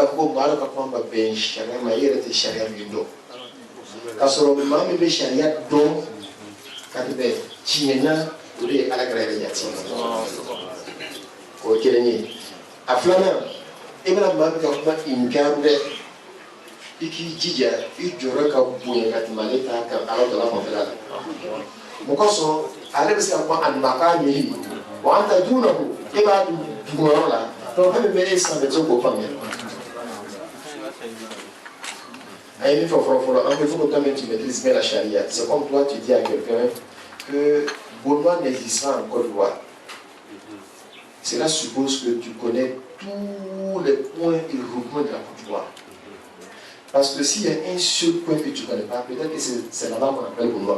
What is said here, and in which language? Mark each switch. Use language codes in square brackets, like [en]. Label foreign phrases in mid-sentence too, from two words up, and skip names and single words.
[bm] fɔ ko maa dɔ ka kuma ma bɛn sariya ma i yɛrɛ tɛ sariya min dɔn k'a sɔrɔ maa min bɛ sariya dɔn ka tɛmɛ tiɲɛ na o de ye ala kɛra yɛrɛ jate o ye kelen ye a filanan i bɛna maa min ka kuma inkaru dɛ iki jija I jɔyɔrɔ ka bonya ka tɛmɛ ale ta kan Ala Taala fanfɛla la. Mun kosɔn ale bɛ se ka kuma [ar] المقامه وأنت دونه [bm] e b'a duguyɔrɔ la donc fɛn min bɛ e sanfɛ i tɛ se k'o faamuya. A ye min fɔ fɔlɔ-fɔlɔ [fr] un peu il faut que toi-même tu maîtrises bien la charia. C'est comme toi tu dis à quelqu'un que Benoît n'existe pas en Côte d'Ivoire. Cela suppose que tu connais tous les points et recoins de la Côte d'Ivoire. Parce que s'il y a un seul point que tu ne connais pas, peut-être que c'est là-bas qu'on appelle Benoît.